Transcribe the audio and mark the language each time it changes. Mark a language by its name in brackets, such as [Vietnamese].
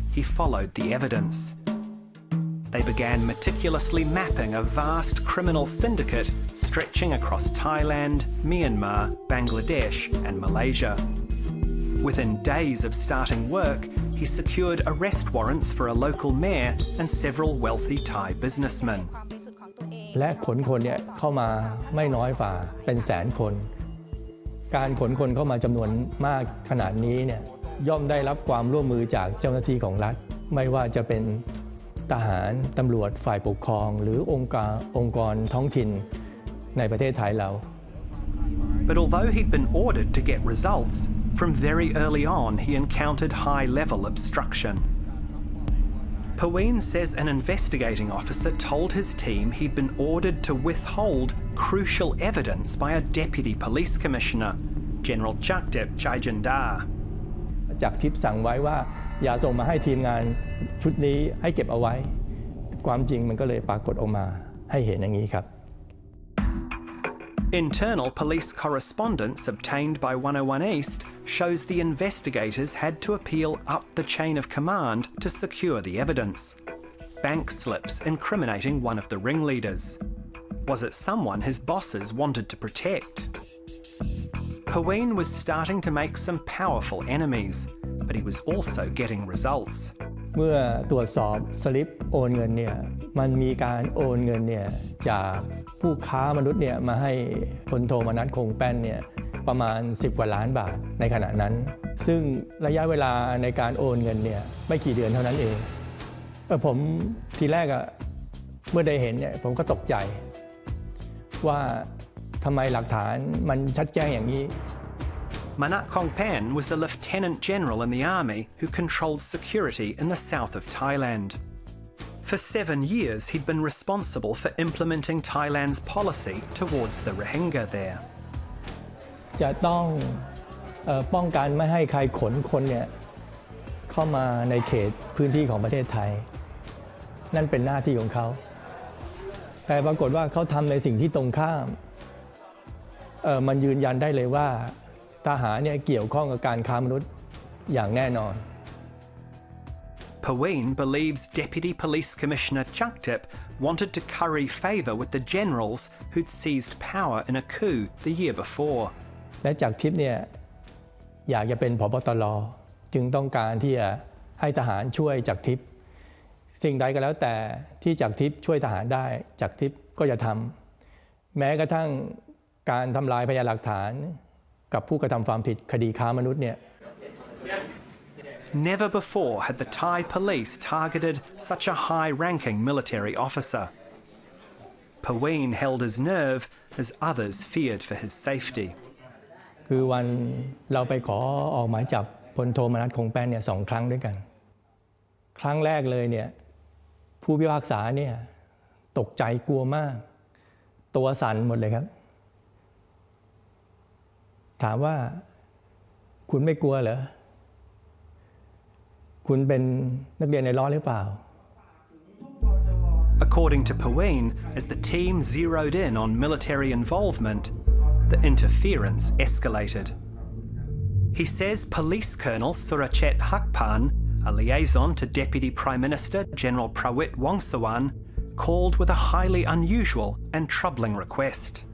[English] He followed the evidence. They began meticulously mapping a vast criminal syndicate stretching across Thailand, Myanmar, Bangladesh, and Malaysia. Within days of starting work, he secured arrest warrants for a local mayor and several wealthy Thai businessmen. [Thai] และขนคนเนี่ยเข้ามาไม่น้อยฝ่าเป็นแสนคนการขนคนเข้ามาจำนวนมากขนาดนี้เนี่ยย่อมได้รับความร่วมมือจากเจ้าหน้าที่ของรัฐไม่ว่าจะเป็นทหารตำรวจฝ่ายปกครองหรือองค์กรท้องถิ่นในประเทศไทยเรา [English] But although he'd been ordered to get results, from very early on he encountered high-level obstruction. Paween says an investigating officer told his team he'd been ordered to withhold crucial evidence by a deputy police commissioner, General Jakdep Chaijandar. [Thai] จากทิปสั่งไว้ว่าอย่าส่งมาให้ทีมงานชุดนี้ให้เก็บเอาไว้ความจริงมันก็เลยปรากฏออกมาให้เห็นอย่างนี้ครับ [English] Internal police correspondence obtained by 101 East shows the investigators had to appeal up the chain of command to secure the evidence. Bank slips incriminating one of the ringleaders. Was it someone his bosses wanted to protect? Paween was starting to make some powerful enemies, but he was also getting results. [Thai] เมื่อตรวจสอบสลิปโอนเงินเนี่ยมันมีการโอนเงินเนี่ยจากผู้ค้ามนุษย์เนี่ยมาให้พลโทมนัสคงแป้นเนี่ยประมาณ10 กว่าล้านบาทในขณะนั้นซึ่งระยะเวลาในการโอนเงินเนี่ยไม่กี่เดือนเท่านั้นเองผมทีแรกเมื่อได้เห็นเนี่ยผมก็ตกใจว่าทำไมหลักฐานมันชัดแจ้งอย่างนี้ [English] Manat Kongpan was a lieutenant general in the army who controlled security in the south of Thailand. For 7 years, he'd been responsible for implementing Thailand's policy towards the Rohingya there. [Thai] จะต้องป้องกันไม่ให้ใครขนคนเนี่ยเข้ามาในเขตพื้นที่ของประเทศไทยนั่นเป็นหน้าที่ของเขาแต่ปรากฏว่าเขาทำในสิ่งที่ตรงข้ามมันยืนยันได้เลยว่าทหารเนี่ยเกี่ยวข้องกับการค้ามนุษย์อย่างแน่นอน [English] Paween believes Deputy Police Commissioner Jakdep wanted to curry favour with the generals who'd seized power in a coup the year before. [Thai] และจากทิพย์เนี่ยอยากจะเป็นผบ.ตร. จึงต้องการที่จะให้ทหารช่วยจากทิพย์สิ่งใดก็แล้วแต่ที่จากทิพย์ช่วยทหารได้จากทิพย์ก็จะทำแม้กระทั่ง การทำลายพยานหลักฐานกับผู้กระทำความผิดคดีค้ามนุษย์เนี่ย [English] Never before had the Thai police targeted such a high-ranking military officer. Paween held his nerve as others feared for his safety. [Thai] คือวันเราไปขอออกหมายจับพลโทมนัสคงแป้นเนี่ย2 ครั้งด้วยกันครั้งแรกเลยเนี่ยผู้พิพากษาเนี่ยตกใจกลัวมากตัวสั่นหมดเลยครับถามว่าคุณไม่กลัวเหรอคุณเป็นนักเรียนในร้อนหรือเปล่า [English] According to Paween, as the team zeroed in on military involvement, the interference escalated. He says Police Colonel Surachet Hakpan, a liaison to Deputy Prime Minister General Prawit Wongsuwan, called with a highly unusual and troubling request.